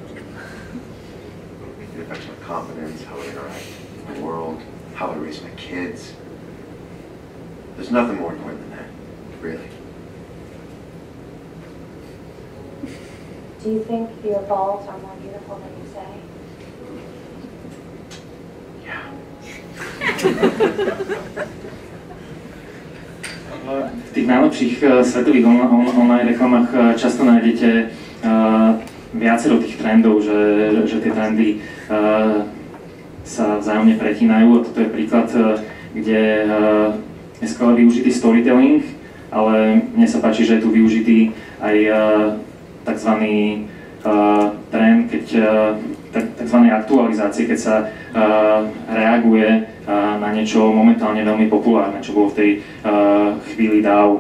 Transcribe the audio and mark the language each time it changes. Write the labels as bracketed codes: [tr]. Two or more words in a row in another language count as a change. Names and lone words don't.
[en] It affects my confidence, how I interact with the world, how I raise my kids. There's nothing more important than that, really. Do you think your balls are more beautiful than you say? Yeah. [sk] V tých najlepších svetových online reklamách často nájdete viacero tých trendov, že tie trendy sa vzájomne pretínajú, a toto je príklad, kde je skvelé využitý storytelling, ale mne sa páči, že je tu využitý aj takzvaný trend, takzvanej aktualizácie, keď sa reaguje na niečo momentálne veľmi populárne, čo bolo v tej chvíli DAO.